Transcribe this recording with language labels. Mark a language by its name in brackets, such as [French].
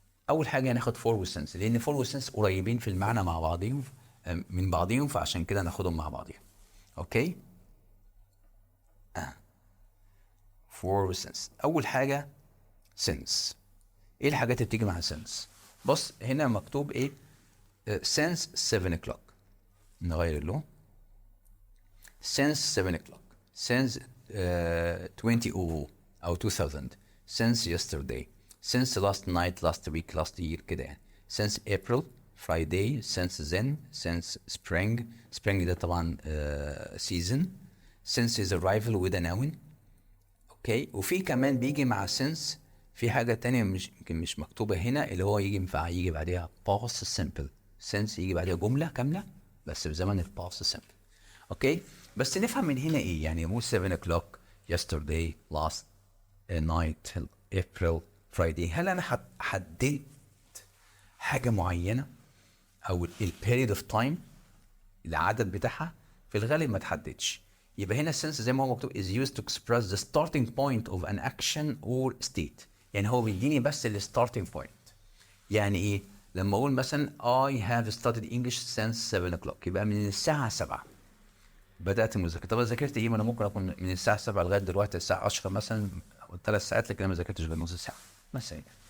[Arabic] اول حاجه هناخد فور وسنس، لان فور وسنس قريبين في المعنى مع بعضهم من بعضهم، فعشان كده ناخدهم مع بعضهم. اوكي فور وسنس. اول حاجه سنس. ايه الحاجات اللي بتيجي مع سنس؟ بص هنا مكتوب ايه؟ since 7 o'clock، نغير اللون. [English] since 7 o'clock since 2000 او 2000 since yesterday since last night last week last year كده يعني. since April Friday since then since spring [Arabic] ده طبعا [English] season. since his arrival with a noun. [Arabic] اوكي وفي كمان بيجي مع since في حاجة تانية مش مكتوبة هنا، اللي هو يجي بعدها past simple. since يجي بعدها جملة كاملة بس بزمن ال past simple. اوكي بس نفهم من هنا ايه يعني، مو 7 o'clock yesterday last night April Friday. هل انا حددت حاجة معينة او ال period of time العدد بتاعها؟ في الغالب ما تحددش، يبقى هنا since زي ما هو مكتوب [English] is used to express the starting point of an action or state. [Arabic] يعني هو بيديني بس ال starting point. يعني ايه؟ لما اقول مثلا [English] I have studied English since 7 o'clock [Arabic] يبقى من الساعة 7 بدأت المذاكرة. طب ذاكرت ايه؟ ما انا ممكن اكون من الساعة 7 لغاية دلوقتي الساعة 10 مثلا او 3 ساعات، لكن انا ما ذاكرتش غير نص ساعة مثلا.